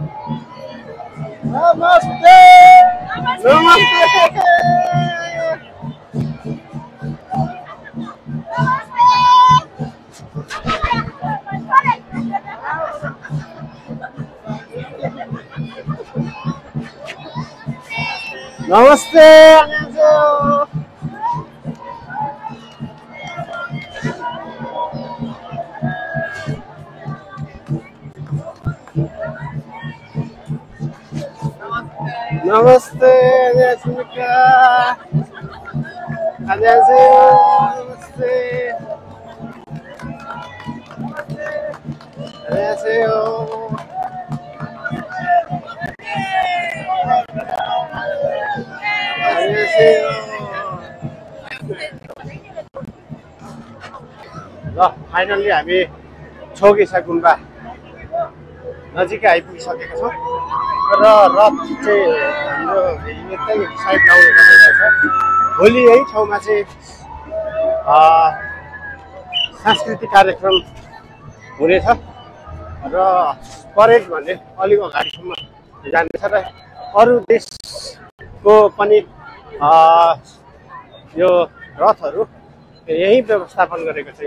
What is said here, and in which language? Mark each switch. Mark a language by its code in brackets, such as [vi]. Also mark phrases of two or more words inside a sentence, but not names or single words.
[ne] नमस्ते नमस्ते नमस्ते 안녕하세요. [ko] नमस्ते 안녕하십니까. 안녕하세요. नमस्ते 안녕하세요. 안녕하세요. [ne] ल फाइनल्ली हामी छोगेसा गुम्बा नजिकै आइपुगिसकेका छौँ र रथ चाहिँ हाम्रो यतै साइड लाउनु पर्ने रहेछ। भोलि यही ठाउँमा चाहिँ सांस्कृतिक कार्यक्रम हुनेछ र परेड भन्ने अलिक अगाडिसम्म जानेछ र अरू देशको पनि यो रथहरू यही व्यवस्थापन गरेको छ।